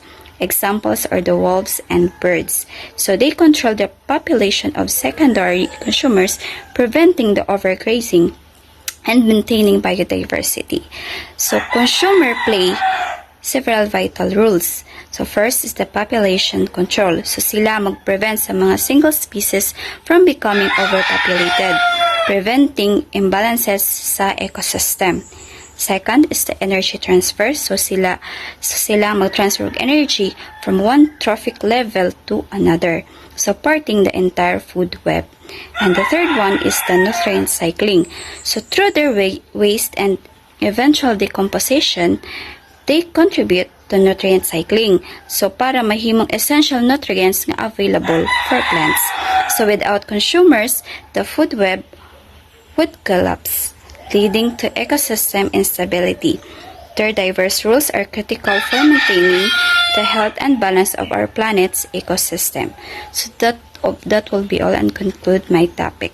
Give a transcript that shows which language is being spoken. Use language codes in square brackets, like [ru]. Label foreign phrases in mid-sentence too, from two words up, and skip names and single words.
[en] Examples are the wolves and birds. So they control the population of secondary consumers, preventing the overgrazing and maintaining biodiversity. So consumer play several vital rules. So first is the population control. So [hil] sila mag-prevent sa mga [en] single species from becoming overpopulated, preventing imbalances sa ecosystem. Second is the energy transfer. So [hil] sila mag-transfer [en] energy from one trophic level to another, supporting the entire food web. And the third one is the nutrient cycling. So through their waste and eventual decomposition, they contribute to nutrient cycling. [hil] So para mahimong [en] essential nutrients [hil] nga [en] available for plants. So without consumers, the food web would collapse, leading to ecosystem instability. Their diverse rules are critical for maintaining the health and balance of our planet's ecosystem. So that will be all and conclude my topic.